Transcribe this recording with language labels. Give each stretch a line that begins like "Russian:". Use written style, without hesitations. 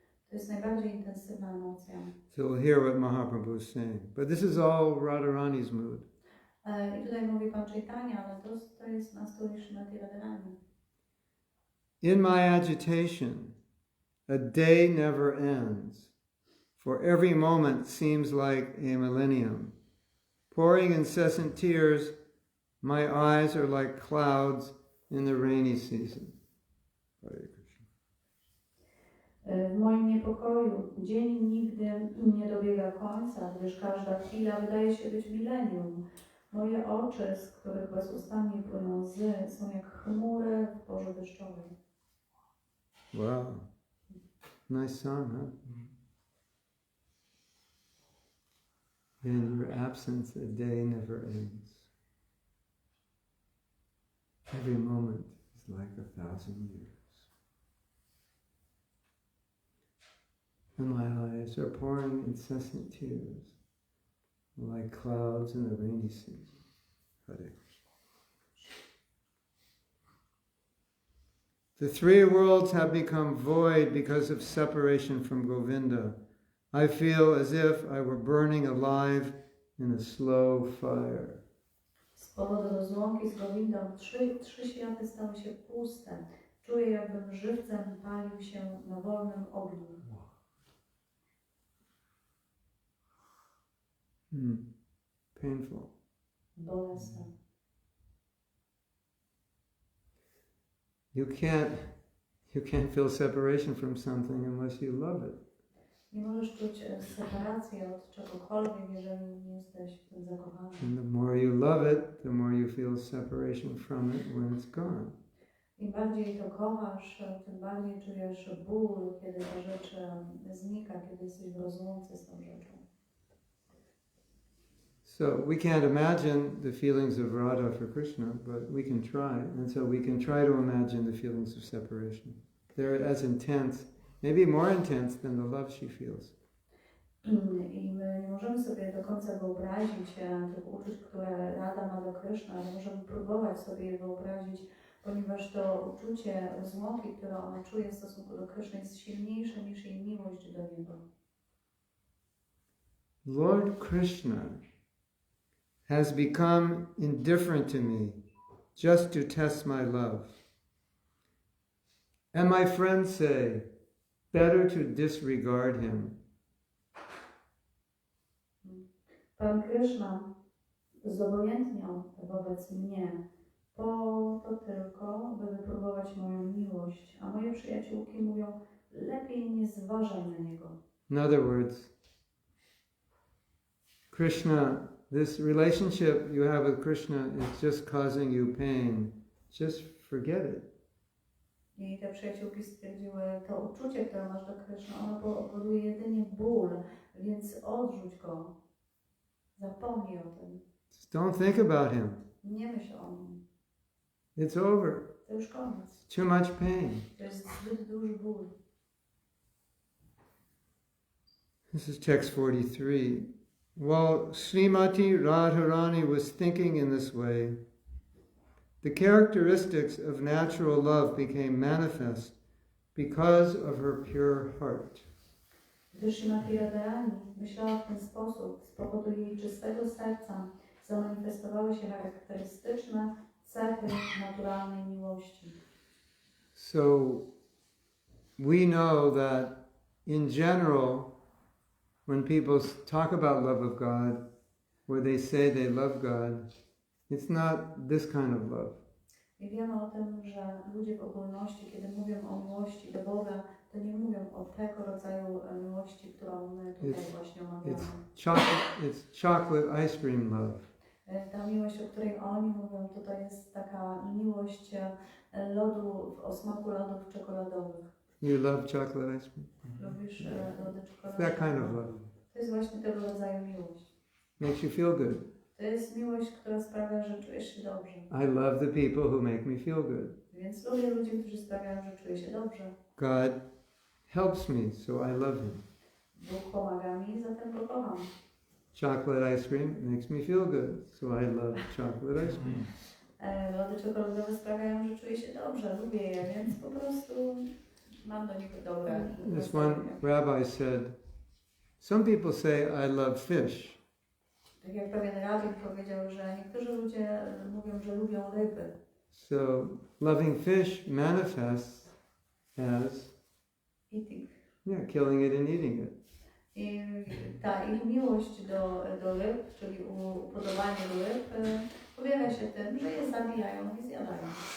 Polish: To jest najbardziej intensywna emocja.
English: So we'll hear what Mahaprabhu is saying. But this is all Radharani's mood.
Polish: I tutaj mówi Pan Caitanya, ale to jest nastrój Śrimati Radharani.
English: In my agitation, a day never ends, for every moment seems like a millennium. Pouring incessant tears, my eyes are like clouds in the rainy season. Hare Krishna.
Polish: W moim niepokoju dzień nigdy nie dobiega końca, gdyż każda chwila wydaje się być milenium. Moje oczy, z których bezustannie płyną łzy, są jak chmury w porze deszczowej.
English: Wow. Nice song, huh? In your absence, a day never ends. Every moment is like 1,000 years. And my eyes are pouring incessant tears, like clouds in the rainy season. Hare Krishna. The three worlds have become void because of separation from Govinda. I feel as if I were burning alive in a slow fire.
Polish: Z powodu rozłąki z Govindą trzy światy stały się puste. Czuję, jakbym żywcem palił się na wolnym ogniu.
English: Painful.
Polish: Bolesne.
English: You You can't feel separation from something unless you love it.
Polish: Nie możesz czuć separacji od czegokolwiek, jeżeli nie jesteś w tym zakochany.
English: And the more you love it, the more you feel separation from it when it's gone.
Polish: Im bardziej to kochasz, tym bardziej czujesz ból, kiedy ta rzecz znika, kiedy jesteś w rozłące z tą rzeczą.
English: So we can't imagine the feelings of Radha for Krishna, but we can try. And so we can try to imagine the feelings of separation. They're as intense, maybe more intense than the love she feels.
Polish: I my nie możemy sobie do końca wyobrazić tych uczuć, które Radha ma do Kryszny, ale możemy próbować sobie je wyobrazić, ponieważ to uczucie rozłąki, które ona czuje w stosunku do Kryszny, jest silniejsze niż jej miłość do niego.
English: Lord Krishna has become indifferent to me just to test my love. And my friends say, better to disregard him.
Polish: Pan Kryszna zobojętniał wobec mnie po to tylko, by wypróbować moją miłość, a moje przyjaciółki mówią, lepiej nie zważaj na niego.
English: In other words, Krishna, this relationship you have with Krishna is just causing you pain. Just forget it.
Polish: I te przyjaciółki stwierdziły, to uczucie, które masz do Kryszny, ono powoduje jedynie ból, więc odrzuć go. Zapomnij o tym.
English: Just don't think about him.
Polish: Nie myśl o nim.
English: It's over.
Polish: To już koniec.
English: Too much pain.
Polish: To jest zbyt duży ból.
English: This is text 43. While Srimati Radharani was thinking in this way, the characteristics of natural love became manifest because of her pure heart.
Polish: Gdy Srimati Radharani myślała w ten sposób, z powodu jej czystego serca zamanifestowały się charakterystyczne cechy naturalnej miłości.
English: So we know that in general, when people talk about love of God, or they say they love God, it's not this kind of love.
Polish: I wiemy o tym, że ludzie w ogólności, kiedy mówią o miłości do Boga, to nie mówią o tego rodzaju miłości, którą my tutaj właśnie omawiamy.
English: It's chocolate ice cream love.
Polish: Ta miłość, o której oni mówią, to jest taka miłość lodów, o smaku lodów czekoladowych.
English: You love chocolate ice cream?
Polish: Lubisz lody czekoladowe?
English: That kind of love.
Polish: To jest właśnie tego rodzaju miłość.
English: Makes you feel good.
Polish: To jest miłość, która sprawia, że czujesz się dobrze.
English: I love the people who make me feel good.
Polish: Więc lubię ludzi, którzy sprawiają, że czuję się dobrze.
English: God helps me, so I love him.
Polish: Bóg pomaga mi, zatem go kocham.
English: Chocolate ice cream makes me feel good, so I love chocolate ice cream.
Polish: Lody czekoladowe sprawiają, że czuję się dobrze, lubię je, więc po prostu mam do nich dobre.
English: This one rabbi said, some people say I love fish.
Polish: Tak jak pewien rabin powiedział, że niektórzy ludzie mówią, że lubią ryby.
English: So loving fish manifests as Eating. yeah, killing it and eating it.
Polish: I ta ich miłość do ryb, czyli upodobanie do ryb, objawia się tym, że je zabijają i zjadają.